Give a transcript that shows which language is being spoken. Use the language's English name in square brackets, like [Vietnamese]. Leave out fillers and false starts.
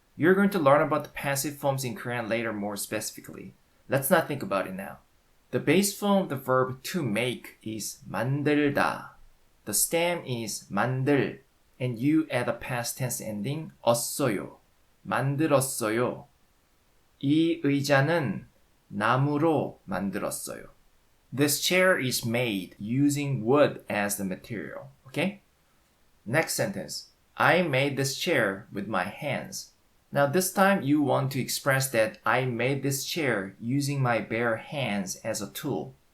[English] You're going to learn about the passive forms in Korean later more specifically. Let's not think about it now. The base form of the verb to make is 만들다. The stem is 만들 and you add a past tense ending 었어요. [Korean] 만들었어요. 이 의자는 나무로 만들었어요. [English] This chair is made using wood as the material. Okay? Next sentence. I made this chair with my hands. Now this time you want to express that I made this chair using my bare hands as a tool.